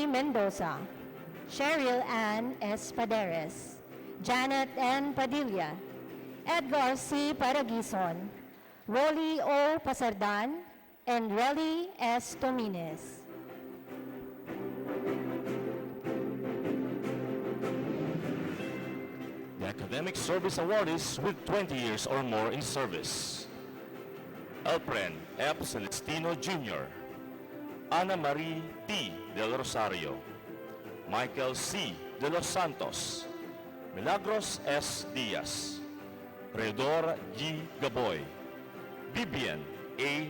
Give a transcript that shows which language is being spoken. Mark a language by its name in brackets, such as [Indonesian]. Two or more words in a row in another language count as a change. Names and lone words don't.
[English] Mendoza, Cheryl Ann Espaderes, Janet N. Padilla, Edgar C. Paragison, Rolly O. Pasardan, and Relly S. Tomines. The Academic Service Awardees with 20 years or more in service. Elpren F. Celestino Jr., Ana Marie T. Del Rosario, Michael C. De Los Santos, Milagros S. Diaz, Redor G. Gaboy, Vivian A.